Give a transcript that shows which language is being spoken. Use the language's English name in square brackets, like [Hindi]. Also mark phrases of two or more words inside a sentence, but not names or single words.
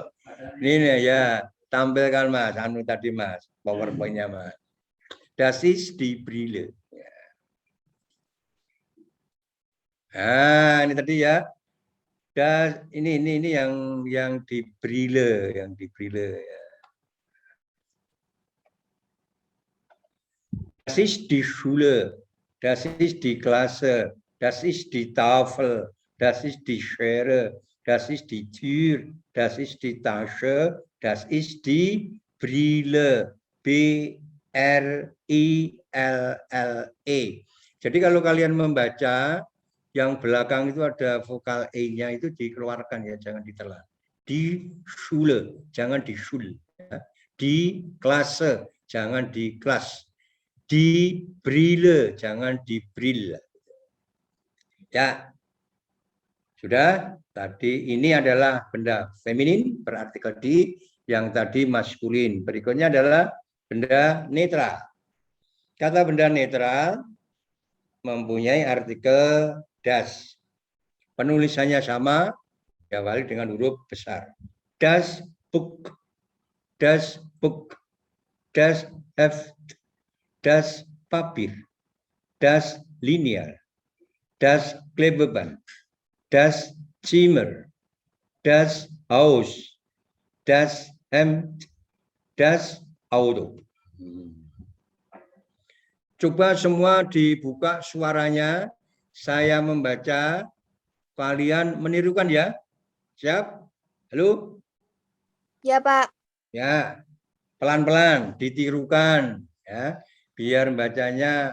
[Indonesian] Ini ya. Tampilkan Mas. Tadi Mas. PowerPoint-nya Mas. [German] Das ist die Brille. [Indonesian] Nah, ini tadi ya. Ini yang di Brille, yang di Brille ya. [German] Das ist die Schule, das ist die Klasse, das ist die Tafel, das ist die Schere, das ist die Tür, das ist die Tasche, das ist die Brille. B-R-I-L-L-E. [Indonesian] Jadi kalau kalian membaca yang belakang itu ada vokal E-nya itu dikeluarkan ya, jangan ditelan. Di Schule, jangan di Schul. Ya. Di Klasse, jangan di kelas. Di Brille, jangan di Brille. Ya, sudah. Tadi ini adalah benda feminin berartikel di, yang tadi maskulin. Berikutnya adalah benda netral. Kata benda netral mempunyai artikel das. Penulisannya sama, diawali dengan huruf besar. [German] Das Buch, das Buch, das Heft, das Papier, das Lineal, das Klebeband, das Zimmer, das Haus, das Hemd, das Auto. [Indonesian] Coba semua dibuka suaranya. Saya membaca, kalian menirukan ya. Siap? Halo? Ya, Pak. Ya, pelan-pelan ditirukan ya, biar bacanya